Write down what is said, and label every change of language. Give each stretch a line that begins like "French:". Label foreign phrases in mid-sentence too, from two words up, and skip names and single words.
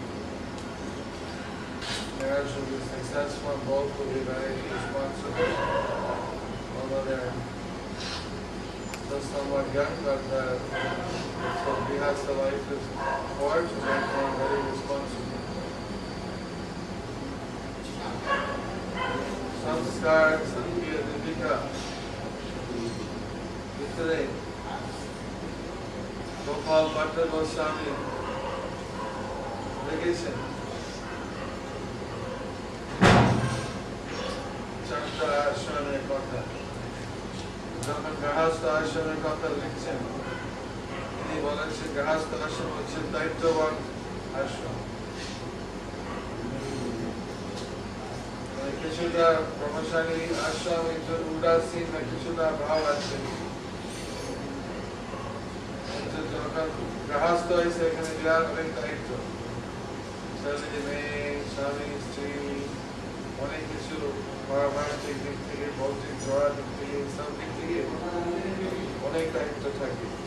English: Marriage will be successful, both will be very responsible, although they're still somewhat young, but so
Sanskrit: गृहस्थ
English: life is hard, so they're very responsible. Samskar,
Bangla: Sankhya, Dipika, Vitare, Gopal Bhatta Goswami, Legation, চন্ত আশ্রমে কথা, যখন গৃহস্থ আশ্রমের কথা লিখছেন তিনি বলেছেন গৃহস্থ আশ্রম হচ্ছে দায়িত্ববান আশ্রম। কিছুটা প্রভাবশালী আশ্রম একটু উদাসীন না কিছুটা ভাব আছে, যখন গৃহস্থ হয়েছে এখানে বিরাট অনেক দায়িত্ব, ছেলে মেয়ে স্বামী স্ত্রী অনেক কিছু পারমার্থিক দিক থেকে ভৌতিক জড়া দিক থেকে সব দিক থেকে অনেক দায়িত্ব থাকে